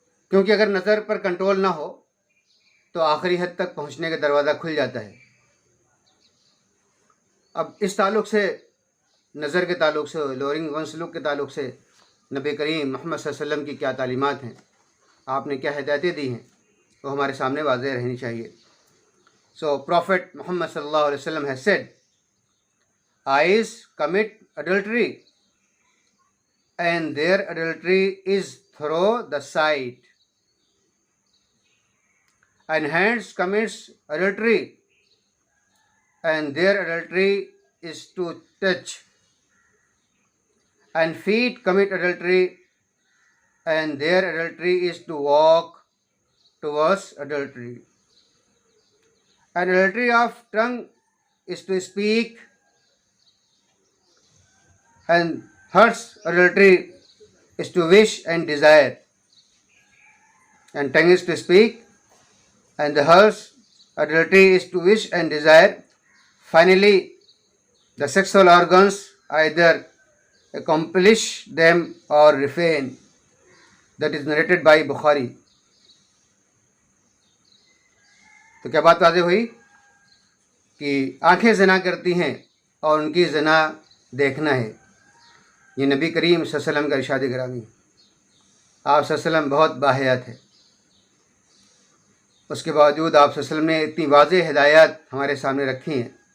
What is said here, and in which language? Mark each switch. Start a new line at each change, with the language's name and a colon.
Urdu: کیونکہ اگر نظر پر کنٹرول نہ ہو تو آخری حد تک پہنچنے کا دروازہ کھل جاتا ہے۔ اب اس تعلق سے، نظر کے تعلق سے،
English: lowering one's look
Urdu: کے تعلق سے نبی کریم محمد صلی اللہ علیہ وسلم کی کیا تعلیمات ہیں آپ نے کیا ہدایتیں دی ہیں وہ ہمارے سامنے واضح رہنی چاہیے.
English: So Prophet Muhammad sallallahu alaihi wasallam has said, eyes commit adultery and their adultery is through the sight, and hands commits adultery and their adultery is to touch, and feet commit adultery and their adultery is to walk towards adultery, and adultery of tongue is to speak, and heart's adultery is to wish and desire, and tongue is to speak and the heart's adultery is to wish and desire. Finally, the sexual organs either accomplish them or refrain. That is narrated by Bukhari.
Urdu: تو کیا بات واضح ہوئی کہ آنکھیں زنا کرتی ہیں اور ان کی زنا دیکھنا ہے. یہ نبی کریم صلی اللہ علیہ وسلم کا ارشاد گرامی. آپ صلی اللہ علیہ وسلم بہت باحیات ہے، اس کے باوجود آپ صلی اللہ علیہ وسلم نے اتنی واضح ہدایات ہمارے سامنے رکھی ہیں.